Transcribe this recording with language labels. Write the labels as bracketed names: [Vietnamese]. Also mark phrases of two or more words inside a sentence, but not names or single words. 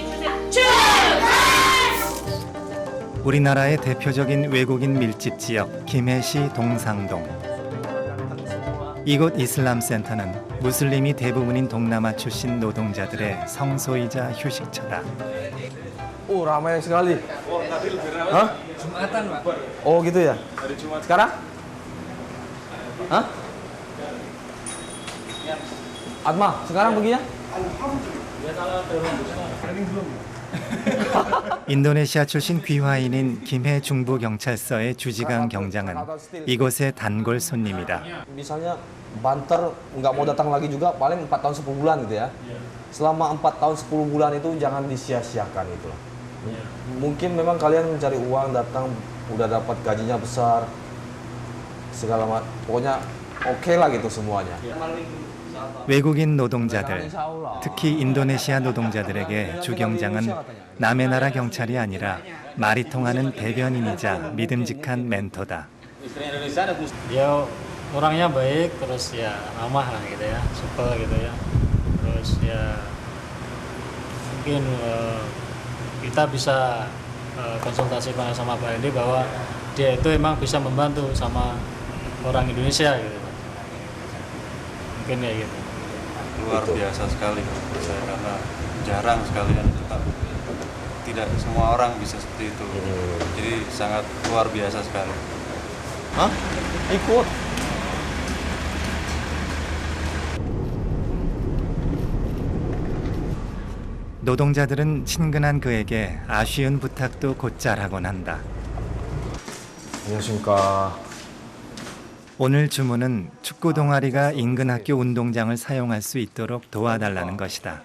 [Korean] 우리나라의 대표적인 외국인 밀집 지역 김해시 동상동. 이곳 이슬람 센터는 무슬림이 대부분인 동남아 출신 노동자들의 성소이자 휴식처다. [Indonesian] Oh, ramai sekali. Hah? Oh, gitu ya. Sekarang? Hah? Atma, sekarang pergi ya? [Korean] 인도네시아 출신 귀화인인 김해 중부경찰서의 주지강 경장은 이곳의 단골 손님이다. [Indonesian] Misalnya banter nggak mau datang lagi juga paling 4 tahun 10 bulan gitu ya. Selama 4 tahun 10 bulan itu jangan disia-siakan itu. Mungkin memang kalian mencari uang datang udah dapat gajinya besar segala macam. Pokoknya oke lah gitu semuanya. [Korean] 외국인 노동자들, 특히 인도네시아 노동자들에게 주 경장은 남의 나라 경찰이 아니라 말이 통하는 대변인이자 믿음직한 멘토다. [Indonesian] Dia orangnya baik, terus ya ramah lah gitu ya, supel gitu ya. Terus ya mungkin kita bisa konsultasi sama Pak Hendy bahwa dia itu emang bisa membantu sama orang Indonesia gitu. Mungkin ya gitu. Luar biasa sekali menurut saya karena jarang sekali kan tidak semua orang bisa seperti itu. Jadi sangat luar biasa sekali. Hah? Ikut. [Korean] 노동자들은 친근한 그에게 아쉬운 부탁도 곧잘 하곤 한다. 안녕하십니까. 오늘 주문은 축구 동아리가 인근 학교 운동장을 사용할 수 있도록 도와달라는 것이다.